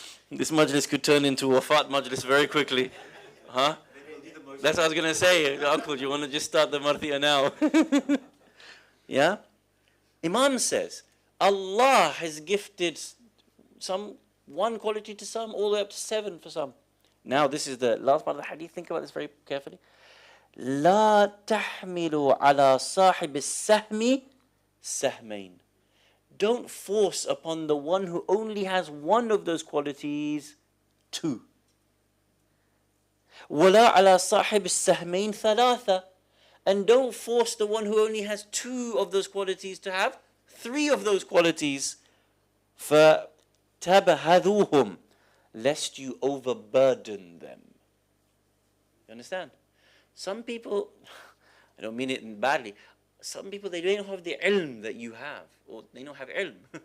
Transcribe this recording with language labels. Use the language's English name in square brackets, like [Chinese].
[English] This majlis could turn into a wafat majlis very quickly. Huh? That's what I was going to say. Uncle, you want to just start the marthiyah now? Yeah? Imam says, Allah has gifted some 1 quality to some, all the way up to 7 for some. Now this is the last part of the hadith. Think about this very carefully. [Arabic] لا تحملوا على صاحب السهم سهمين. [English] Don't force upon the one who only has 1 of those qualities 2. [Arabic] ولا على صاحب السهمين ثلاثة. [English] And don't force the one who only has 2 of those qualities to have 3 of those qualities. [Arabic] فَتَبْهَذُوهُمْ, [English] lest you overburden them. You understand? Some people, I don't mean it badly, some people, they don't have the ilm that you have, or they don't have ilm.